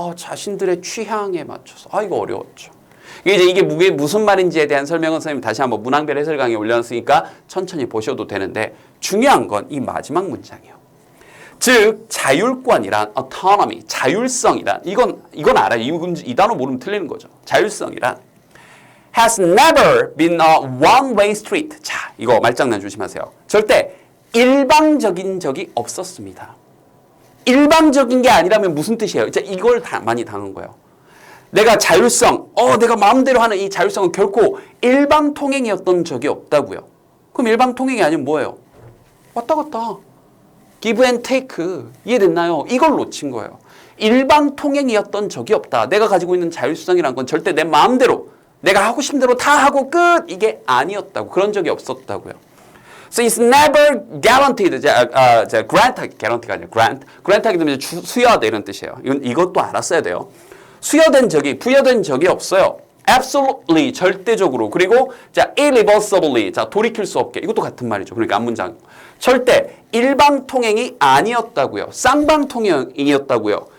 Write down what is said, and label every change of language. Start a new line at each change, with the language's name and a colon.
Korean: 자신들의 취향에 맞춰서. 이거 어려웠죠. 이게 무슨 말인지에 대한 설명은 선생님 다시 한번 문항별 해설 강의에 올려놨으니까 천천히 보셔도 되는데 중요한 건 이 마지막 문장이에요. 즉 자율권이란 autonomy, 자율성이란 이건 알아요. 이 단어 모르면 틀리는 거죠. 자율성이란
English: has never been a one-way street.
Korean: 자, 이거 말장난 조심하세요. 절대 일방적인 적이 없었습니다. 일방적인 게 아니라면 무슨 뜻이에요? 이제 이걸 많이 당한 거예요. 내가 자율성, 내가 마음대로 하는 이 자율성은 결코 일방통행이었던 적이 없다고요. 그럼 일방통행이 아니면 뭐예요? 왔다 갔다.
English: give and take.
Korean: 이해됐나요? 이걸 놓친 거예요. 일방통행이었던 적이 없다. 내가 가지고 있는 자율성이란 건 절대 내 마음대로 내가 하고 싶은 대로 다 하고 끝! 이게 아니었다고. 그런 적이 없었다고요.
English: So it's never guaranteed. grant, guarantee가
Korean: 아니라
English: grant.
Korean: grant 하게 되면 수여하다 이런 뜻이에요. 이것도 알았어야 돼요. 부여된 적이 없어요. absolutely, 절대적으로. 그리고 irreversibly, 돌이킬 수 없게. 이것도 같은 말이죠. 그러니까 앞문장. 절대 일방통행이 아니었다고요. 쌍방통행이었다고요.